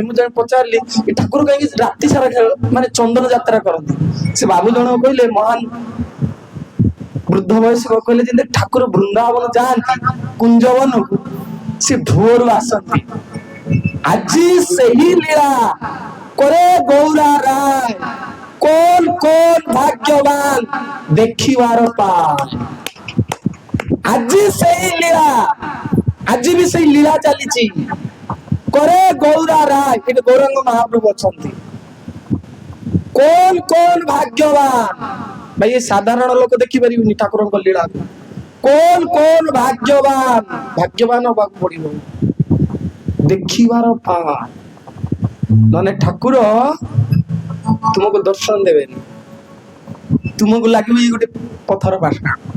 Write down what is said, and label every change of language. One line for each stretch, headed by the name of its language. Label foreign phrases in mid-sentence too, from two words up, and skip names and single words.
Odia: ମୁଁ ଜଣେ ପଚାରିଲି ଏ ଠାକୁର କାହିଁକି ରାତି ସାରା ମାନେ ଚନ୍ଦନ ଯାତ୍ରା କରନ୍ତି? ସେ ବାବୁ ଜଣକ କହିଲେ, ମହାନ ବୃଦ୍ଧ ବୟସ୍କ କହିଲେ, ଯେମିତି ଠାକୁର ବୃନ୍ଦାବନ ଯାଆନ୍ତି କୁଞ୍ଜବନକୁ, ସେ ଭୋରୁ ଆସନ୍ତି। ଆଜି ସେହି ଲୀଳା
Bangla: করে গৌরা রায়, কোন কোন ভাগ্যবান দেখিবার পায়। আজি সেই লীলা, আজি
Odia: ବି ସେଇ ଲୀଳା ଚାଲିଛି।
Bangla: করে গৌরা রায়, কিন্তু গৌরাঙ্গ মহাপ্রভু ଅଛନ୍ତି। কোন কোন ভাগ্যবান,
Odia: ভাই ଏ ସାଧାରଣ ଲୋକ ଦେଖିପାରିବେନି ଠାକୁରଙ୍କ ଲୀଳା।
Bangla: কোন কোন
Odia: ଭାଗ୍ୟବାନ, ଭାଗ୍ୟବାନ ହବାକୁ ପଡିବ,
Bangla: দেখিবার পায়।
Odia: ନହେଲେ ଠାକୁର ତୁମକୁ ଦର୍ଶନ ଦେବେନି, ତୁମକୁ ଲାଗିବ ଇଏ ଗୋଟେ ପଥର ପାଷାଣ।